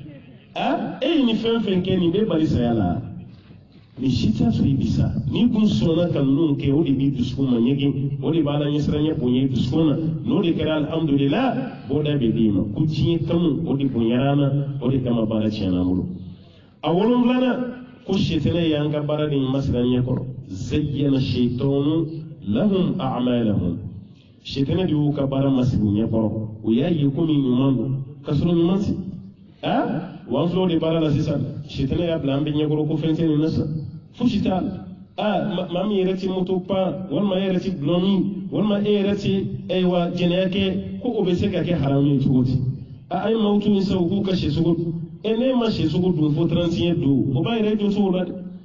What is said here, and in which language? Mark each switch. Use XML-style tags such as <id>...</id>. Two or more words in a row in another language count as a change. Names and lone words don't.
<bm>e ye nin fɛn fɛn kɛ nin bɛ bali saya la ni si t'a sɔrɔ i bi sa n'i kun sɔnna ka ninnu kɛ o de b'i dusukun ma ɲɛgɛn o de b'a la ɲɛsiranya bonya i dusukun na n'o de kɛra alhamdulillah bɔda bɛ d'i ma ko diɲɛ kanu o de bonyara an na o de kama baara tiɲɛna an bolo a wolonfilanan ko sitɛnɛ y'an ka baara de masira ɲɛ kɔrɔ</bm> <ar>زين الشيطان لهم أعمالهم</ar> <bm>sitɛnɛ de y'u ka baara masiri ɲɛ kɔrɔ o y'a ye komi ɲuman don ka sɔrɔ ɲuman si wa an filɛ o de baara la sisan sitɛnɛ y'a bila an bɛ ɲɛkɔrɔ ko fɛn tɛ nin na sa fosi t'a la maa min yɛrɛ tɛ moto pan walima e yɛrɛ tɛ gulɔ min walima e yɛrɛ tɛ ayiwa jɛnɛya kɛ ko o bɛ se ka kɛ haramu ye cogo di a ye maaw tun sa u k'u ka sɛsogo dun n'e ma sɛsogo dun fo 31 don o b'a yɛrɛ jɔ cogo la dɛ</bm>